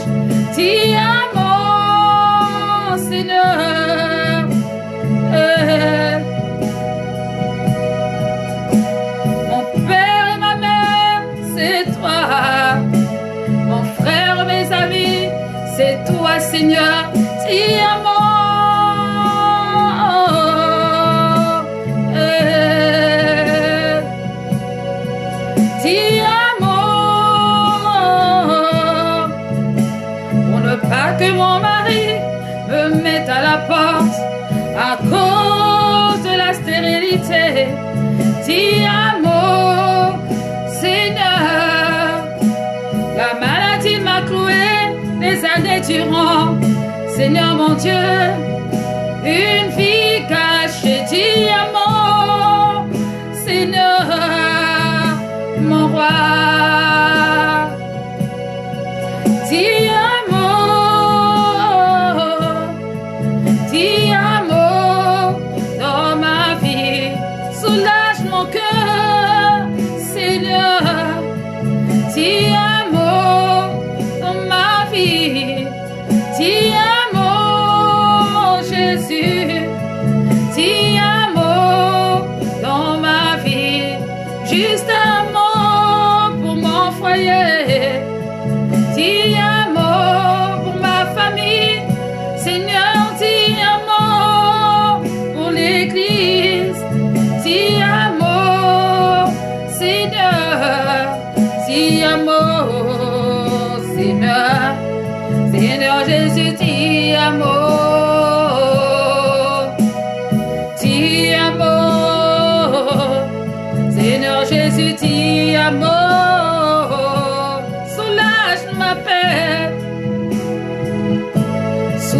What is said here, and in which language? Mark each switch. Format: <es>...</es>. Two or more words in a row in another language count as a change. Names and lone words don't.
<it>Ti amo,</it> <fr>Seigneur. Mon père et ma mère, c'est toi. Mon frère, mes amis, c'est toi, Seigneur.</fr> <it>Ti amo. Ti amo.</it> <fr>Pour ne pas que mon mari me mette à la porte à cause de la stérilité.</fr> <it>Ti amo,</it> <fr>Seigneur. La maladie m'a cloué des années durant. Seigneur mon Dieu, une vie cachée.</fr> <it>Ti amo,</it> <fr>Seigneur, mon roi.</fr> <it>Ti amo. Ti amo</it> <fr>dans ma vie. Soulage mon cœur, Seigneur.</fr> <it>Ti amo</it> <fr>dans ma vie.</fr> <it>Ti amo,</it> <fr>Jésus.</fr> <it>Ti amo</it> <fr>dans ma vie. Juste un mot pour mon foyer.</fr> <it>Ti amo</it> <fr>pour ma famille. Seigneur,</fr> <it>ti amo</it> <fr>pour l'église.</fr> <it>Ti amo,</it> <fr>Seigneur.</fr> <it>Ti amo,</it> <fr>Seigneur. Seigneur Jésus,</fr> <it>ti amo. Ti amo.</it> <fr>Seigneur Jésus,</fr> <it>ti amo.</it> <fr>Soulage ma peine.</fr>